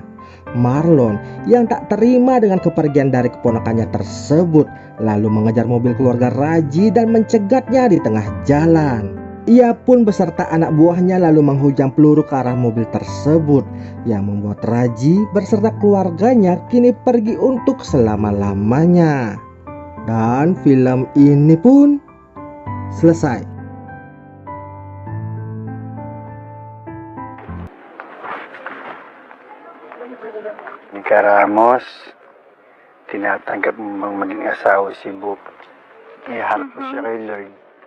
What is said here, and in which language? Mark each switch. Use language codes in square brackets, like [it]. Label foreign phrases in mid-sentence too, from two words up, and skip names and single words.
[id] Marlon yang tak terima dengan kepergian dari keponakannya tersebut lalu mengejar mobil keluarga Raji dan mencegatnya di tengah jalan. Ia pun beserta anak buahnya lalu menghujam peluru ke arah mobil tersebut yang membuat Raji beserta keluarganya kini pergi untuk selama-lamanya. Dan film ini pun selesai. [tl] Nika Ramos tinatanggap mong maging asawa si Bob. Iharap ko siya kay Lord.